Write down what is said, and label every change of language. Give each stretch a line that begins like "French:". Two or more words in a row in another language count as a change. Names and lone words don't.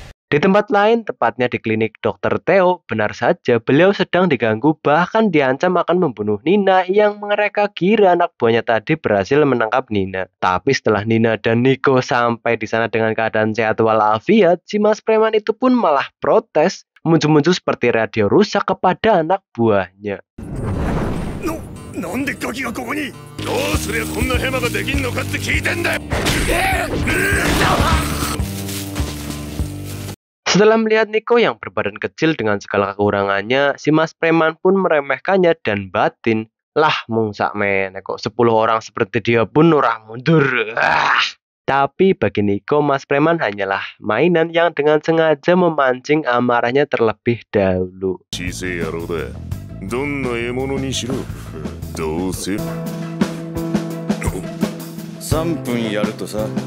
Indonesian: Di tempat lain, tepatnya di klinik Dr. Theo, benar saja beliau sedang diganggu bahkan diancam akan membunuh Nina yang mereka kira anak buahnya tadi berhasil menangkap Nina. Tapi setelah Nina dan Nico sampai di sana dengan keadaan sehat walafiat, si Mas Preman itu pun malah protes, muncul-muncul seperti radio rusak kepada anak buahnya.
Japanese: なんでガキがここにどうすりゃこんなヘマができんのかって聞いてんだよ
Indonesian: Setelah melihat Nico yang berbadan kecil dengan segala kekurangannya, si Mas Preman pun meremehkannya dan batin. Lah mungsak men, kok 10 orang seperti dia pun
Javanese: ora mundur.
Indonesian: Tapi bagi Nico, Mas Preman hanyalah mainan yang dengan sengaja memancing amarahnya terlebih dahulu.
Japanese: 小せえ野郎だどんな獲物にしろどうせ3分やるとさ